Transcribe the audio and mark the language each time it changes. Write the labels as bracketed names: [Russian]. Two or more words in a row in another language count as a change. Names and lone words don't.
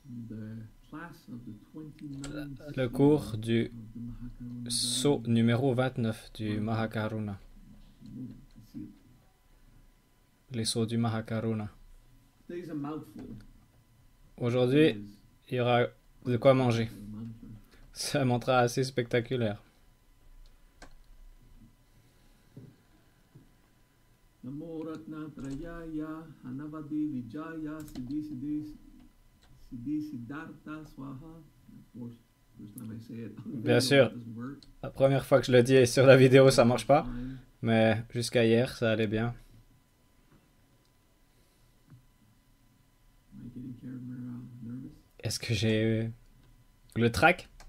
[French] Le cours du saut numéro 29 du Mahakaruna. Les sauts du Mahakaruna. Aujourd'hui, il y aura de quoi manger. C'est un mantra assez spectaculaire. [Sanskrit] नमो रत्न त्रयाय अनवदि विजय सिद्धि सिद्धि सिद्धि सिद्धार्थ स्वाहा. [French] Bien sûr, la première fois que je le dis sur la vidéo, ça marche pas. Mais jusqu'à hier, ça allait bien. Est-ce que j'ai le trac?